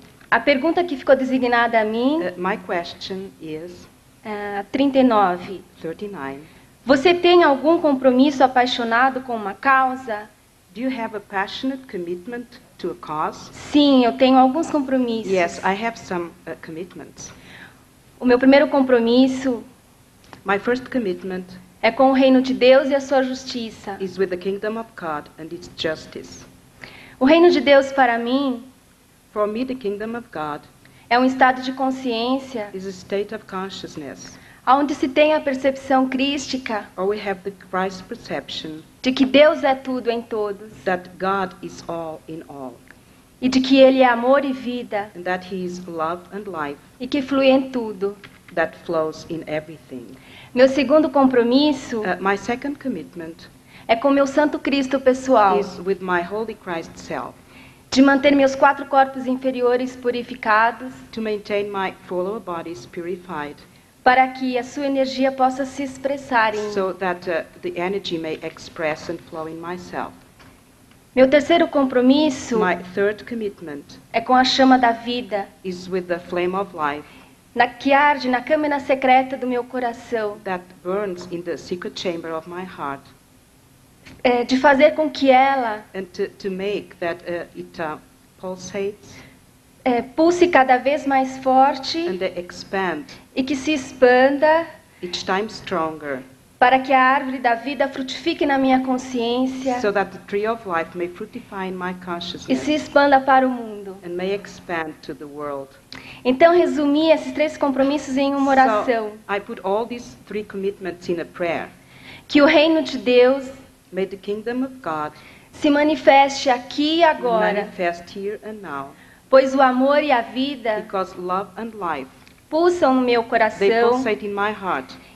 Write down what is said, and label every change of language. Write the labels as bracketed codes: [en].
[pt] A pergunta que ficou designada a mim, [en] My question is [pt] 39. [en] 39. [pt] Você tem algum compromisso apaixonado com uma causa? [en] Do you have a passionate commitment to a cause? [pt] Sim, eu tenho alguns compromissos. [en] Yes, I have some commitments. [pt] O meu primeiro compromisso [en] My first commitment [pt] é com o reino de Deus e a sua justiça. [en] is with the kingdom of God and its justice. [pt] O reino de Deus para mim [en] For me, the kingdom of God [pt] é um estado de consciência [en] is a state of consciousness, [pt] onde se tem a percepção crística [en] or we have the Christ perception [pt] de que Deus é tudo em todos [en] that God is all in all, [pt] e de que Ele é amor e vida [en] and that He is love and life [pt] e que flui em tudo. [en] that flows in everything. [pt] Meu segundo compromisso [en] My second commitment [pt] é com meu Santo Cristo pessoal, [en] is with my Holy Christ self, [pt] de manter meus 4 corpos inferiores purificados, [en] to maintain my 4 lower bodies purified, [pt] para que a sua energia possa se expressar em mim. [en] so that the energy may express and flow in myself. [pt] Meu terceiro compromisso [en] My third commitment [pt] é com a chama da vida, [en] is with the flame of life [pt] que arde na câmara secreta do meu coração, [en] that burns in the secret chamber of my heart, [pt] de fazer com que ela [en] and to make that it pulsates [pt] pulse cada vez mais forte [en] and expand [pt] e que se expanda [en] each time stronger, [pt] para que a árvore da vida frutifique na minha consciência [en] so that the tree of life may fructify in my [pt] e [en] consciousness [pt] se expanda para o mundo. [en] and may expand to the world. [pt] Então, resumi esses 3 compromissos em uma oração. [en] So I put all these 3 commitments in a prayer. [pt] Que o reino de Deus [en] May the kingdom of God [pt] se manifeste aqui e agora, [en] manifest here and now, [pt] pois o amor e a vida [en] because love and life, [pt] pulsam no meu [en] they [pt] coração [en] pulsate in my heart